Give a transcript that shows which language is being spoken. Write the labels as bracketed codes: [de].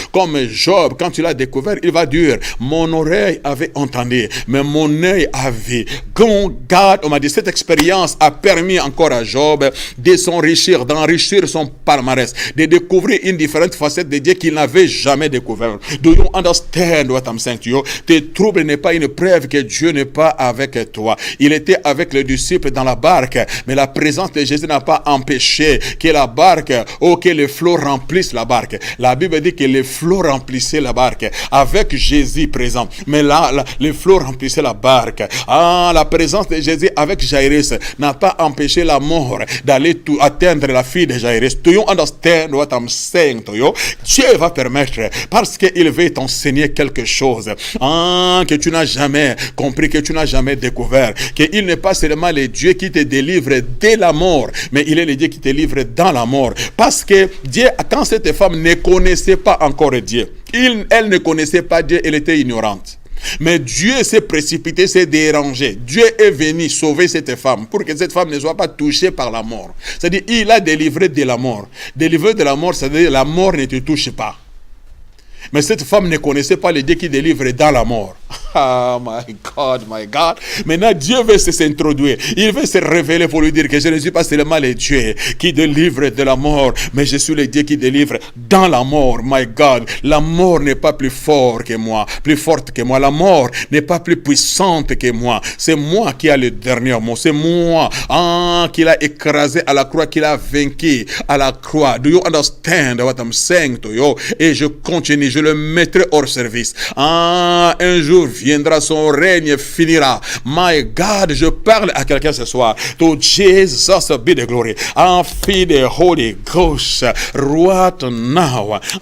[fr] Comme Job, quand tu l'as découvert, il va dire, mon oreille avait entendu, mais mon œil a vu. God, on m'a dit, cette expérience a permis encore à Job de s'enrichir, d'enrichir son palmarès, de découvrir une différente facette de Dieu qu'il n'avait jamais découvert. [en] Do you understand what I'm saying to you? [fr] Tes troubles n'est pas une preuve que Dieu n'est pas avec toi. Il était avec les disciples dans la barque, mais la présence de Jésus n'a pas empêché que la barque, que les flots remplissent la barque. La Bible dit que les flots remplissaient la barque avec Jésus présent. Mais là, les flots remplissaient la barque. La présence de Jésus avec Jairus n'a pas empêché la mort d'aller atteindre la fille de Jairus. [en] Do you understand what I'm saying to you? [fr] Dieu va permettre, parce qu'il veut t'enseigner quelque chose que tu n'as jamais compris, que tu n'as jamais découvert. Qu'il n'est pas seulement le Dieu qui te délivre de la mort, mais il est le Dieu qui te livre dans la mort. Parce que Dieu, quand cette femme ne connaissait pas encore Dieu, elle ne connaissait pas Dieu, elle était ignorante. Mais Dieu s'est précipité, s'est dérangé. Dieu est venu sauver cette femme pour que cette femme ne soit pas touchée par la mort. C'est-à-dire, il a délivré de la mort. Délivré de la mort, c'est-à-dire la mort ne te touche pas. Mais cette femme ne connaissait pas le Dieu qui délivre dans la mort. [en] My God, my God. [fr] Maintenant, Dieu veut s'introduire. Il veut se révéler pour lui dire que je ne suis pas seulement le Dieu qui délivre de la mort, mais je suis le Dieu qui délivre dans la mort. [en] My God, [fr] la mort n'est pas plus fort que moi, plus forte que moi. La mort n'est pas plus puissante que moi. C'est moi qui a le dernier mot. C'est moi qui l'a écrasé à la croix, qui l'a vaincu à la croix. [en] Do you understand what I'm saying to you? [fr] Et je continue, je le mettrai hors service. Un jour viendra, son règne finira. [en] My God, [fr] je parle à quelqu'un ce soir. [en] To Jesus be the glory. And feed the Holy Ghost right now.